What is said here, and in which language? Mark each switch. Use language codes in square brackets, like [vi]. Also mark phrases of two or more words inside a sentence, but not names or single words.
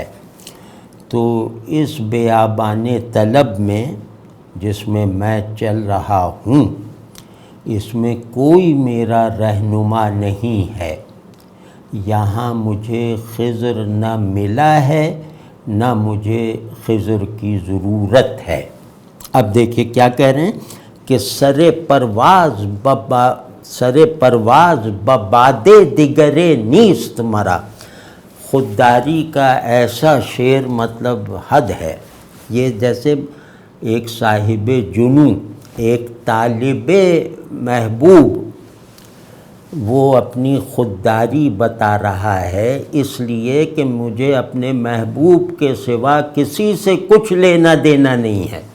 [ur] تو اس بیابان طلب میں جس میں میں چل رہا ہوں، اس میں کوئی میرا رہنما نہیں ہے۔ یہاں مجھے خضر نہ ملا ہے، نہ مجھے خضر کی ضرورت ہے۔ اب دیکھیے کیا کہہ رہے ہیں کہ [fa] سر پرواز بباد دگرے نیست مرا۔ [ur] خودداری کا ایسا شعر مطلب حد ہے۔ یہ جیسے ایک صاحب جنوں، ایک طالب محبوب، وہ اپنی خودداری بتا رہا ہے اس لیے کہ مجھے اپنے محبوب کے سوا کسی سے کچھ لینا دینا نہیں ہے۔